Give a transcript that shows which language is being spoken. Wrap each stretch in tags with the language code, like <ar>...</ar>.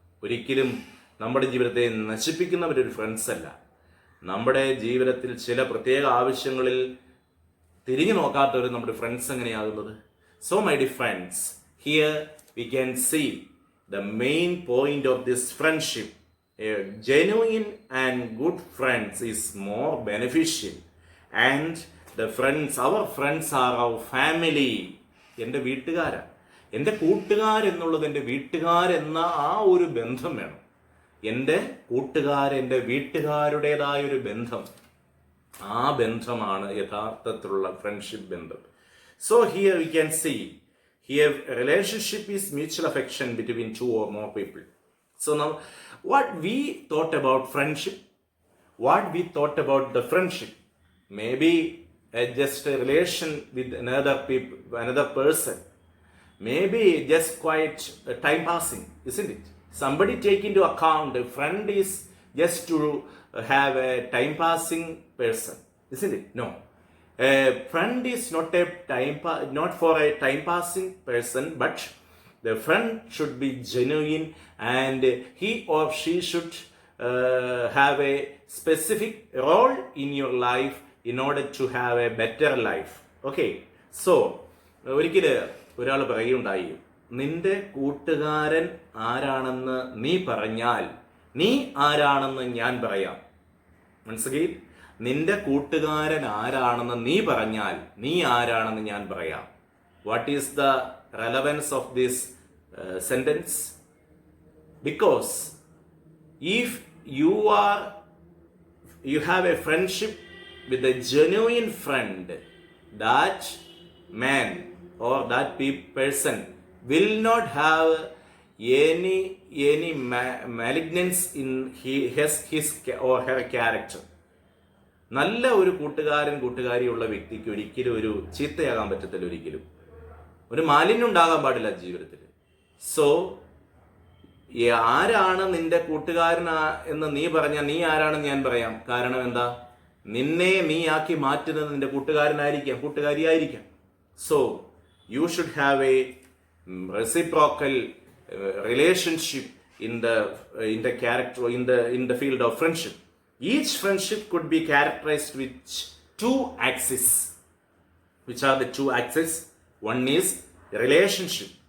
<ml>ഒരിക്കലും നമ്മുടെ ജീവിതത്തെ നശിപ്പിക്കുന്നവരൊരു ഫ്രണ്ട്സ് അല്ല. നമ്മുടെ ജീവിതത്തിൽ ചില പ്രത്യേക ആവശ്യങ്ങളിൽ തിരിഞ്ഞു നോക്കാത്തവർ നമ്മുടെ friends എങ്ങനെയാകുന്നത്?</ml> <en>So my dear friends, here we can see the main point of this friendship. A genuine and good friends is more beneficial, and our friends are our family.</en> <ml>എൻ്റെ വീട്ടുകാരാണ്, എൻ്റെ കൂട്ടുകാരെന്നുള്ളത് എൻ്റെ വീട്ടുകാരെന്ന ആ ഒരു ബന്ധം വേണം. എൻ്റെ എൻ്റെ വീട്ടുകാരുടേതായ ഒരു ബന്ധം, ആ ബന്ധമാണ് യഥാർത്ഥത്തിലുള്ള ഫ്രണ്ട്ഷിപ്പ് ബന്ധം.</ml> <en>So here we can see, here relationship is mutual affection between two or more people. So now, what we thought about friendship, what we thought about the friendship, maybe just a relation with another person, maybe just quite time passing, isn't it? Somebody take into account a friend is just to have a time passing person, isn't it? No, a friend is not for a time passing person, but the friend should be genuine, and he or she should have a specific role in your life in order to have a better life.</en> <ml>Okay, so ഒരിക്കൽ ഒരാൾ പറയുകയുണ്ടായി, നിന്റെ കൂട്ടുകാരൻ ആരാണെന്ന് നീ പറഞ്ഞാൽ നീ ആരാണെന്ന് ഞാൻ പറയാം. മനസ്സിലായി? നിന്റെ കൂട്ടുകാരൻ ആരാണെന്ന് നീ പറഞ്ഞാൽ നീ ആരാണെന്ന് ഞാൻ പറയാം.</ml> <en>What is the relevance of this sentence? Because if you have a friendship with a genuine friend, that man or that person will not have any malignance in his or her character.</en> <ml>നല്ല ഒരു കൂട്ടുകാരിയുള്ള വ്യക്തിക്ക് ഒരിക്കലും ഒരു ചീത്തയാകാൻ പറ്റത്തില്ല, ഒരിക്കലും ഒരു മാലിന്യം ഉണ്ടാകാൻ പാടില്ല ജീവിതത്തിൽ. സോ ആരാണ് നിന്റെ കൂട്ടുകാരൻ എന്ന് നീ പറഞ്ഞാൽ നീ ആരാണെന്ന് ഞാൻ പറയാം. കാരണം എന്താ? നിന്നെ നീ ആക്കി മാറ്റുന്നത് നിന്റെ കൂട്ടുകാരനായിരിക്കാം, കൂട്ടുകാരിയായിരിക്കാം.</ml> <en>So you should have a reciprocal relationship in the character in the field of friendship. Each friendship could be characterized with two axes. Which are the two axes? One is relationship.</en>